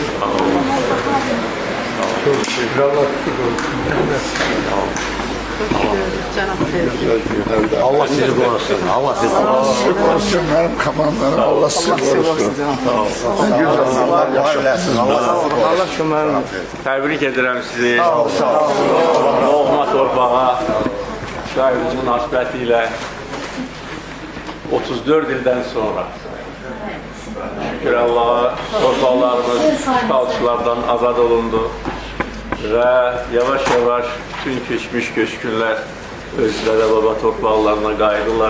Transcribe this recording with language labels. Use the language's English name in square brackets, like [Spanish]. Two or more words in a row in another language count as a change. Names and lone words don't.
[Turkish] Allah sizi korusun. Allah sizi korusun. benim kamanlarım. Allah sizi korusun. [Azerbaijani] Allah şunların təbrik edirəm sizi. Doğma torpağa şəhidimiz münasibəti ilə 34 ildən sonra şükür Allah'a torpaqlarımız işğalçılardan azad olundu və yavaş-yavaş bütün keçmiş köçkünlər öz dədə-baba torpaqlarına qayıdılar.